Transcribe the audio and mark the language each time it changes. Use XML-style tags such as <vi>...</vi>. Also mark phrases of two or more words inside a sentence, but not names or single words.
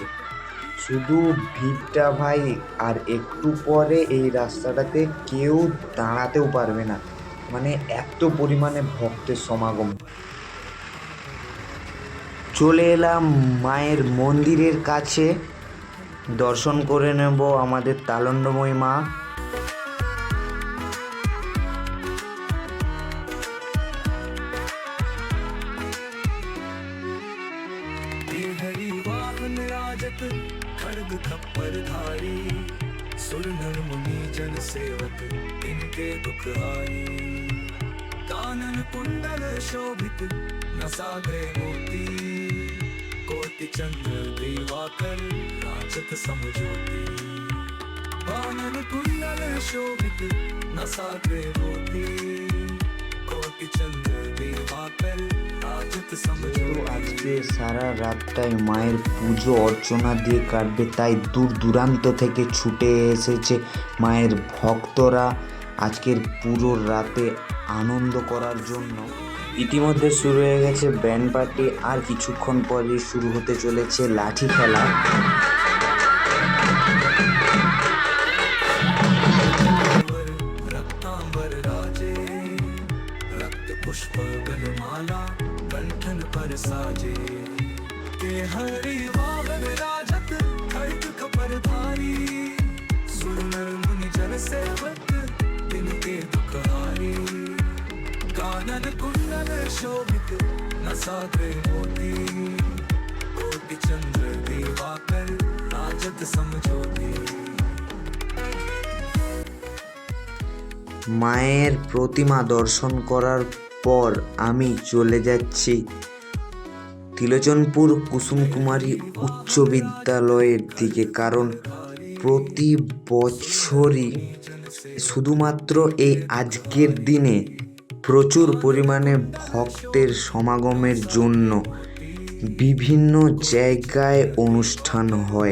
<bn>শুধু ভিড়টা ভাই, আর একটু পরে এই রাস্তাটাতে কেউ দাঁড়াতেও পারবে না, মানে এত পরিমাণে ভক্তের সমাগম। চলে এলাম মায়ের মন্দিরের কাছে, দর্শন করে নেব আমাদের তালন্ডুমুই মা।</bn> <hi>खड्ग खप्पर धारी सुर नर मुनि जन सेवक इनके दुख हारी कानन कुंडल शोभित नसाग्रे मोती कोटि चंद्र दिवाकर राजत समज्योति कानन कुंडल शोभित नसाग्रे मोती कोटि चंद्र दिवाकर राजत समज्योति।</hi> <bn>আজকে সারা রাতটাই মায়ের পুজো অর্চনা দিয়ে কাটবে, তাই দূর দূরান্ত থেকে ছুটে এসেছে মায়ের ভক্তরা আজকের পুরো রাতে আনন্দ করার জন্য। ইতিমধ্যে শুরু হয়ে গেছে ব্যান্ড পার্টি, আর কিছুক্ষণ পরে শুরু হতে চলেছে লাঠি খেলা।</bn> <hi>पुष्प गलमाला कंठन पर साजे के हरि वाहन राजत खड्ग खपर धारी सुर नर मुनि जन सेवक इनके दुख हारी कानन कुंडल शोभित नसाग्रे मोती कोटि चंद्र दिवाकर राजत समज्योति।</hi> <bn>মায়ের প্রতিমা দর্শন করার পর আমি চলে যাচ্ছি ত্রিলোচনপুর কুসুম কুমারী উচ্চ বিদ্যালয়ের দিকে, কারণ প্রতি বছরই শুধুমাত্র এই আজকের দিনে প্রচুর পরিমাণে ভক্তের সমাগমের জন্য বিভিন্ন জায়গায় অনুষ্ঠান হয়।</bn>